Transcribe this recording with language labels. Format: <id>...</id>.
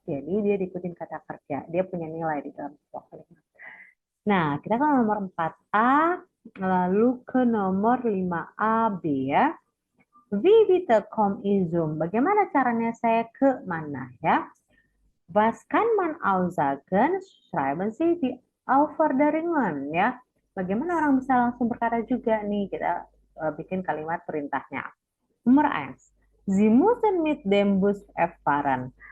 <id>Jadi dia diikutin kata kerja. Dia punya nilai di dalam sebuah kalimat. Nah, kita kan nomor 4A, lalu ke nomor 5A, B ya.</id> <de>Wie bitte komm ich zum?</de> <id>Bagaimana caranya saya ke mana ya?</id> <de>Was kann man aussagen? Schreiben Sie die Aufforderungen ya.</de> <id>Bagaimana orang bisa langsung berkata juga nih, kita bikin kalimat perintahnya. Nomor 1.</id> <de>Sie müssen mit dem Bus fahren.</de>